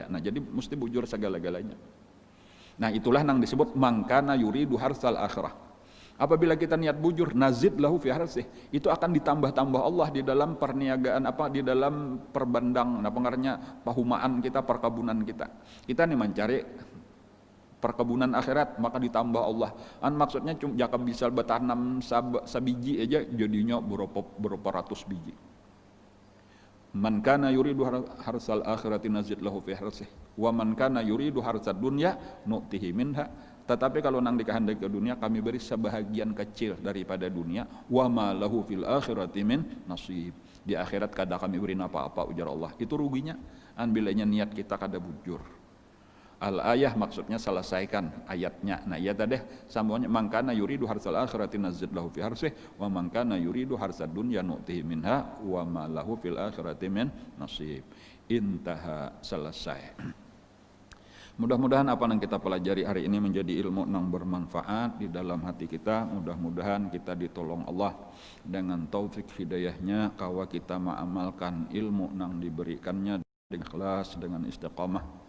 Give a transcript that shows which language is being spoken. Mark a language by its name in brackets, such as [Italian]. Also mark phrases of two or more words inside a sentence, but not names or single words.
[Banjar] Nah jadi mesti bujur segala-galanya. Nah itulah yang disebut [Arabic] من كان يريد حرث الآخرة, [Banjar] Apabila kita niat bujur, [Arabic] نزد له في حرثه, [Banjar] itu akan ditambah-tambah Allah di dalam perniagaan di dalam perbandang, pahumaan kita, perkebunan kita. Kita nih mencari perkebunan akhirat, maka ditambah Allah. Maksudnya jika bisa bertanam sabiji aja jadinya berapa ratus biji. [Arabic] من كان يريد حرث الآخرة نزد له في حرثه ومن كان يريد حرث الدنيا نؤته منها. [Banjar] Tetapi kalau nang dikehendaki ke dunia, kami beri sebahagian kecil daripada dunia. [Arabic] وما له في الآخرة من نصيب. [Banjar] Di akhirat kada kami beri apa-apa, ujar Allah. Itu ruginya bilanya niat kita kada bujur. Al-ayah maksudnya selesaikan ayatnya. Nah iya tadi sambungannya, [Arabic] من كان يريد حرث الآخرة نزد له في حرثه ومن كان يريد حرث الدنيا نؤته منها وما له في الآخرة من نصيب. [Banjar] Intaha, selesai. Mudah-mudahan apa yang kita pelajari hari ini menjadi ilmu yang bermanfaat di dalam hati kita. Mudah-mudahan kita ditolong Allah dengan taufik hidayahnya, kawa kita mengamalkan ilmu yang diberikannya dengan ikhlas, dengan istiqamah.